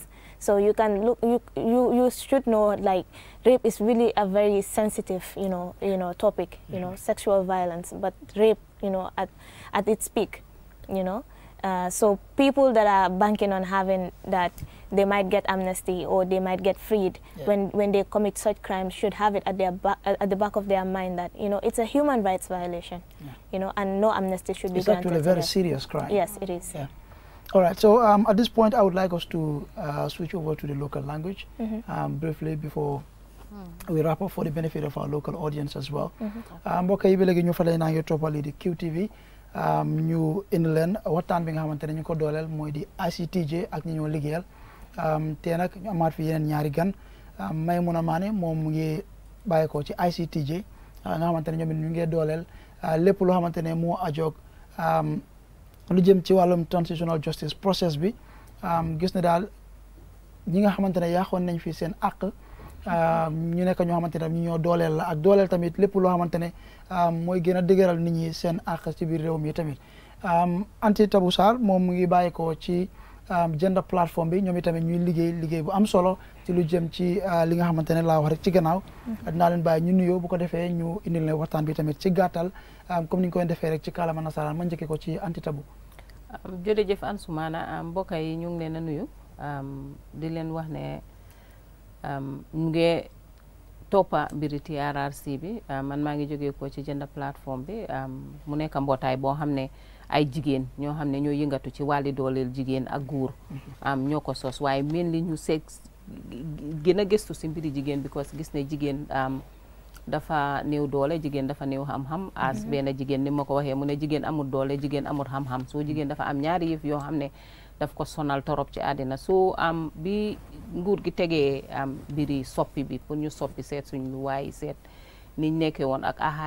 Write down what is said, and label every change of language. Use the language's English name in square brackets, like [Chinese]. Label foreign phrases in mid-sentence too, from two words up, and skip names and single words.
[English] So you can look, you should know, like, rape is really a very sensitive, topic, sexual violence, but rape, at its peak, so people that are banking on having that they might get amnesty or they might get freed when they commit such crimes should have it at the back of their mind that, it's a human rights violation, and no amnesty should be granted. It's actually a very serious crime. Yes, it is. All right, so at this point, I would like us to switch over to the local language briefly before we wrap up for the benefit of our local audience as well. [Wolof] Mbokk yi ba léegi ñu fa lay naa ngi toppali di QTV ñu indi leen waxtaan bi nga xamante ne ñu ko dooleel mooy di ICTJ ak ñi ñoo liggéeyal te nag ñu amaat fi yeneen ñaari gan Maimouna Mané moom mu ngi bàyyeekoo ci ICTJ nga xamante ne ñoom ñu ngi dooleel lépp loo xamante ne moo ajoog lu jëm ci wàllum [English] transitional justice process [Wolof] bi gis na daal ñi nga xamante ne yaaxoon nañ fi seen àq ñu nekk ñoo xamante ne ñu ñoo dooleel la ak dooleel tamit lépp loo xamante ne mooy gën a dëgëral nit ñi seen àq ci biir réew mi tamit Anti-Taboo Sarr moom mu ngi bàyyeekoo ci [English] gender platform [Wolof] bi ñoom itamit ñuy liggéey bu am solo ci lu jëm ci li nga xamante ne laa wax rek ci gannaaw dinaa leen bàyyi ñu nuyoo bu ko defee ñu indil leen waxtaan bi tamit ci gàttal comme ni ñu koy defee rek ci kàllaama nasaraan ma njëkkee ko ci Anti-Taboo. jërëjëf Ansoumana mbokk yi ñu ngi leen a nuyu di leen wax ne ñu ngi toppa mbiri TRRC bi man maa ngi jógee ko ci [English] gender platform [Wolof] bi mu nekk mbootaay boo xam ne ay jigéen ñoo xam ne ñoo yëngatu ci wàlli dooleel jigéen ak góor ñoo ko sos waaye mel li ñu seeg gën a gëstu si mbiri jigéen because gis ne jigéen dafa néew doole jigéen dafa néew xam-xam as benn jigéen ni ma ko waxee mu ne jigéen amul doole jigéen amul xam-xam soo jigéen dafa am ñaari yëf yoo xam ne daf ko sonal torop ci àddina soo bi nguur gi tegee mbiri soppi bi pour ñu soppi seet suñ lu waaye seet niñ nekkee woon ak